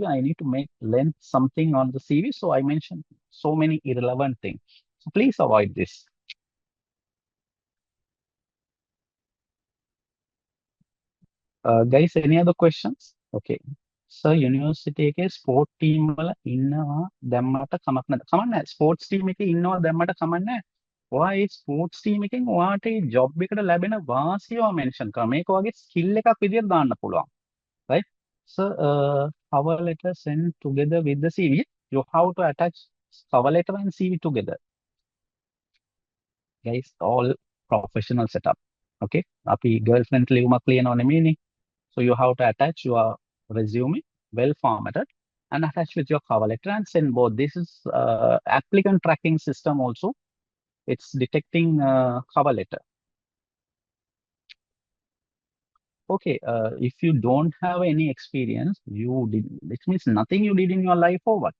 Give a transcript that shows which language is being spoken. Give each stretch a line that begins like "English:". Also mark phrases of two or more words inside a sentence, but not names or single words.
English: I need to make length something on the CV. So I mention so many irrelevant things. So please avoid this. Guys, any other questions? Okay. So university
Sinhala: එකේ
English: sport team
Sinhala: වල ඉන්නවා දැම්මට කමක් නැද්ද? කමක් නැහැ.
English: sports team
Sinhala: එකේ ඉන්නවා දැම්මට කමක් නැහැ. ඔයා ඒ
English: sports team
Sinhala: එකෙන් ඔයාට ඒ job එකට ලැබෙන වාසියව mention කරා. මේක වගේ skill එකක් විදියට දාන්න පුළුවන්.
English: Right? So, cover letter sent together with the CV. You have to attach cover letter and CV together. Guys, all professional setup.
Sinhala: Okay? අපි girlfriend ලියුමක් ලියනව නෙමෙයිනේ.
English: So you have to attach your resume well formatted and attach with your cover letter and send both. This is applicant tracking system also. It's detecting cover letter. Okay, if you don't have any experience, it means nothing you did in your life or what?